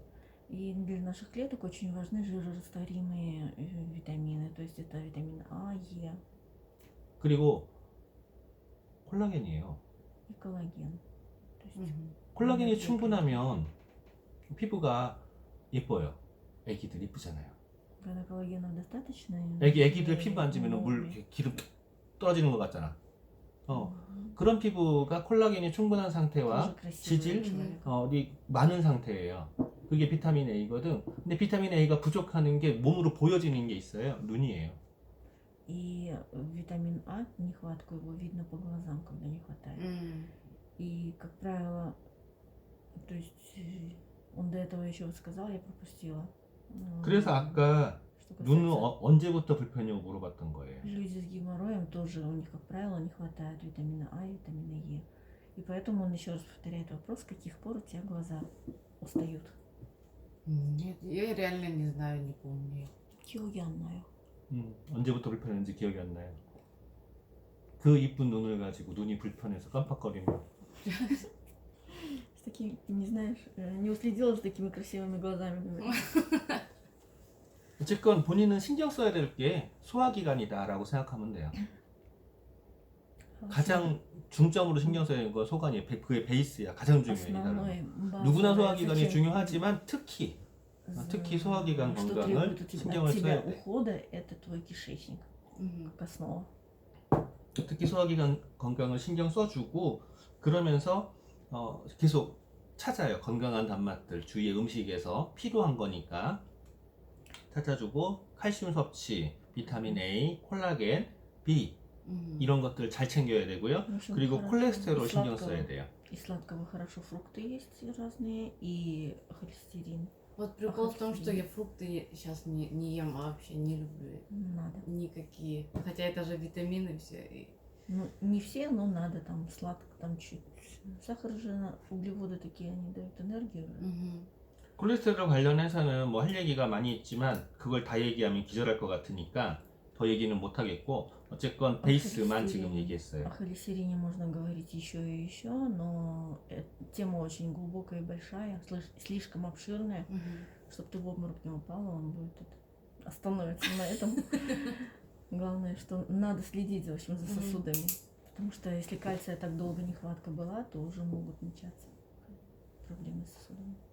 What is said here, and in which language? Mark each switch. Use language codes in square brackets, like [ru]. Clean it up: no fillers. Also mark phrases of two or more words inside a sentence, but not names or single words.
[ru] И для наших клеток очень важны жирорастворимые витамины, то есть это витамин А, Е [ko] 그리고 콜라겐이에요. [ru] и коллаген. То есть [ko] 콜라겐이 충분하면 피부가 예뻐요. 애기들 이쁘잖아요. [ru] когда коллагена достаточно, [ko] 애기들 피부 만지면 물 이렇게 기름 떨어지는 것 같잖아. 그런 피부가 콜라겐이 충분한 상태와 지질, 이 많은 상태예요. 그게 비타민 A거든. 근데 비타민 A가 부족하는 게 몸으로 보여지는 게 있어요. 눈이에요. [ru] И витамин А, нехватку его видно по глазам, когда не хватает. И, как правило, то есть он до этого еще сказал, я пропустила. [ko] 그래서 아까 [ru] Что [ko] 눈은 [ru] касается [ko] 언제부터 불편이냐고 물어봤던 거예요. [ru] люди с геморроем, тоже у них, как правило, не хватает витамина А и витамина Е. И поэтому он еще раз повторяет вопрос, с каких пор у тебя глаза устают. Нет, я реально не знаю, не помню. [ko] 기억이 안 나요. 언제부터 불편했는지 기억이 안 나요. 그 이쁜 눈을 가지고 눈이 불편해서 깜빡거리면 [ru] С такими, не знаешь, не уследила за такими красивыми глазами. говорит. [ko] 어쨌건 본인은 신경 써야 될 게 소화기관이다라고 생각하면 돼요. 가장 중점으로 신경 써야 되는 건 소화기관, 그게 베이스야. 가장 중요해. 이 사람은. [ru] основной [ko] 누구나 [ru] базовое, [ko] 소화기관이 [ru] зачем [ko] 중요하지만 특히 소화기관 [ru] что [ko] 건강을 [ru] требует у тебя, [ko] 신경을 [ru] от тебя [ko] 써야 돼. [ru] ухода, это твой кишечник, Мгм. как основа. [ko] 특히 소화기관 건강을 신경 써주고 그러면서 계속 찾아요. 건강한 단맛들 주위의 음식에서 필요한 거니까 찾아주고 칼슘 섭취, 비타민 A, 콜라겐, B Мгм. 이런 것들 잘 챙겨야 되고요. [ru] В общем, [ko] 그리고 [ru] хорошо. [ko] 콜레스테롤 [ru] И [ko] 신경 [ru] сладкого- [ko] 써야 돼요. [ru] И сладкого хорошо фрукты есть разные, и холестерин Вот прикол в том, что Охотно. я фрукты сейчас не ем вообще, не люблю надо. никакие. Хотя это же витамины все. Ну, не все, но надо там сладко, там чуть. Сахар же, углеводы такие, они дают энергию. [ko] 콜레스테롤 관련해서는 뭐 할 얘기가 많이 있지만 그걸 다 얘기하면 기절할 것 같으니까 더 얘기는 못 하겠고 어쨌건 베이스만 지금 얘기했어요. [ru] О холестерине можно говорить еще и еще, но тема очень глубокая и большая, слишком обширная. Чтобы ты в обморок не упала, он будет остановится на этом. Главное, что надо следить, в общем, за Мгм. сосудами. Потому что если кальция так долго нехватка была, то уже могут начаться проблемы с сосудами.